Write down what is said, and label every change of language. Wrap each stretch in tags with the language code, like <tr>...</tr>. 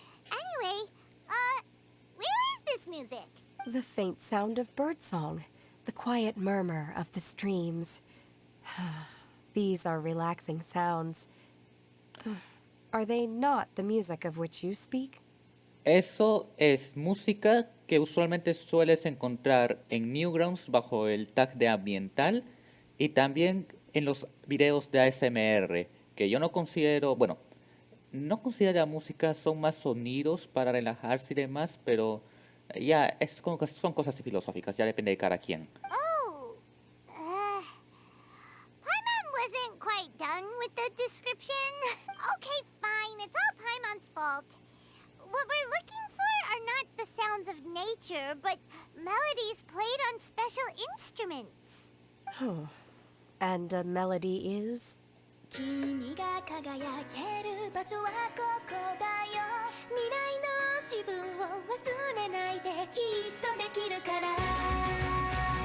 <en>Anyway, where is this music? The faint sound of birdsong, the quiet murmur of the streams. These are relaxing sounds. Are they not the music of which you speak?</en> <es>Eso es música que usualmente sueles encontrar en Newgrounds bajo el tag de ambiental y también en los videos de ASMR, que yo no considero, bueno, no considero la música, son más sonidos para relajarse y demás, pero ya son cosas filosóficas, ya depende de cada quien.</es> <en>Oh, Paimon wasn't quite done with the description. Okay, fine, it's all Paimon's fault. What we're looking for are not the sounds of nature, but melodies played on special instruments. Oh. And a melody is?</en> <ja>君が輝ける場所はここだよ未来の自分を忘れないできっとできるから</ja>